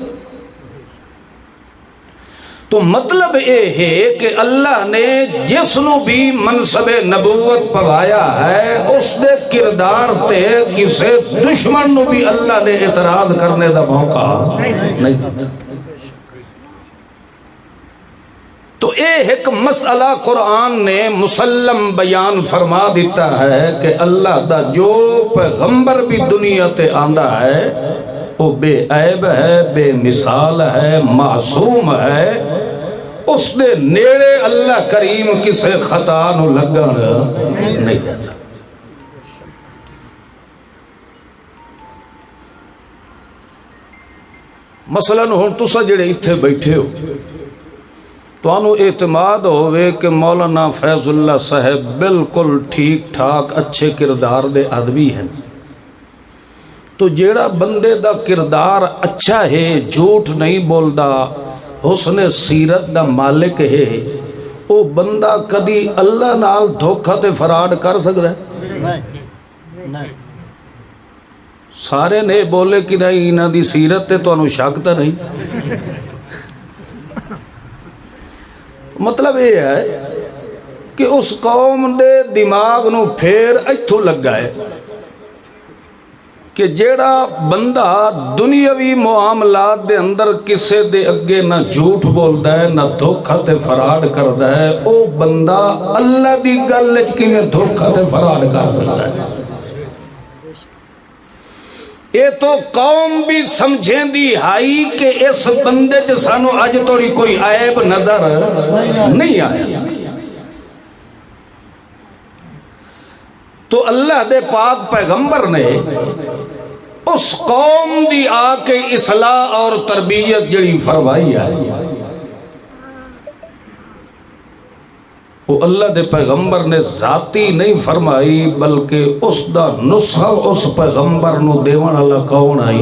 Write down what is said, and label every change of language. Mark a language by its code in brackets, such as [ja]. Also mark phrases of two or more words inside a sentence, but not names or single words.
[ur] تو مطلب یہ ہے کہ [pa] اللہ نے جس نو بھی منصب نبوت پوایا ہے، اس دے کردار تے کسے دشمن نو بھی اللہ نے اعتراض کرنے دا موقع نہیں دیتا۔ تو ایک مسئلہ قرآن نے مسلم بیان فرما دیتا ہے کہ اللہ دا جو پیغمبر بھی دنیا تے آندا ہے وہ بے عیب ہے، بے مثال ہے، معصوم ہے، اس دے نیڑے اللہ کریم کسے خطا نو لگن نہیں دیتا۔ مثلاً ہن تسا جڑے اتھے بیٹھے ہو، تو انو اعتماد ہوئے کہ مولانا فیض اللہ صاحب بالکل ٹھیک ٹھاک اچھے کردار دے آدمی ہیں، تو جیڑا بندے دا کردار اچھا ہے، جھوٹ نہیں بولدا، حسن سیرت دا مالک ہے، او بندہ کدی اللہ نال دھوکھا تے فراڈ کر سکتا ہے؟ نہیں۔ سارے نے بولے کہ نہیں انہاں دی سیرت تے تو انہوں شک تا نہیں۔ [ur] مطلب یہ ہے کہ [pa] اس قوم دے دماغ نو پھیر ایتھو لگا ہے کہ جیڑا بندہ دنیاوی معاملات دے اندر کسے دے اگے نہ جھوٹ بولدا ہے، نہ دھوکھا تے فراڈ کردا ہے، او بندہ اللہ دی گل وچ کیویں دھوکھا تے فراڈ کر سکدا ہے؟ یہ تو قوم بھی سمجھیں دی ہائی کہ اس بندے چ سانو اج توڑی کوئی عیب نظر نہیں آیا۔ تو اللہ دے پاک پیغمبر نے اس قوم دی آ کے اصلاح اور تربیت جڑی فرمائی ہے، وہ اللہ دے پیغمبر نے ذاتی نہیں فرمائی، بلکہ اس دا نسخہ اس پیغمبر نو دیوان اللہ کون آئی؟